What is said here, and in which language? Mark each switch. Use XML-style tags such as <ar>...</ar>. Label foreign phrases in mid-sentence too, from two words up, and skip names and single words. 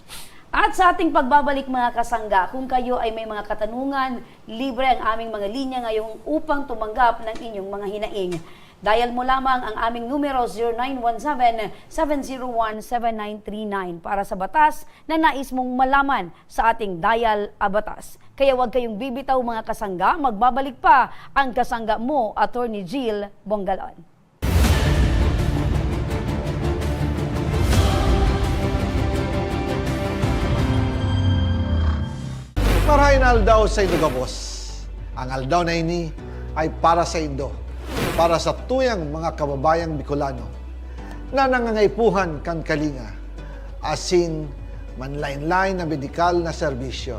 <tl>At sa ating pagbabalik mga kasangga, kung kayo ay may mga katanungan, libre ang aming mga linya ngayong upang tumanggap ng inyong mga hinaing. Dial mo lamang ang aming numero 0917-701-7939 para sa batas na nais mong malaman sa ating Dial a Batas. Kaya huwag kayong bibitaw mga kasangga, magbabalik pa ang kasangga mo, Attorney Jill Bongalon.</tl> <bik>Marahin aldaw sa Indogabos. Ang aldaw na ini ay para sa Indo, para sa tuyang mga kababayang Bicolano na nangangaipuhan kan kalinga, asin manlain-lain na medikal na serbisyo.</bik>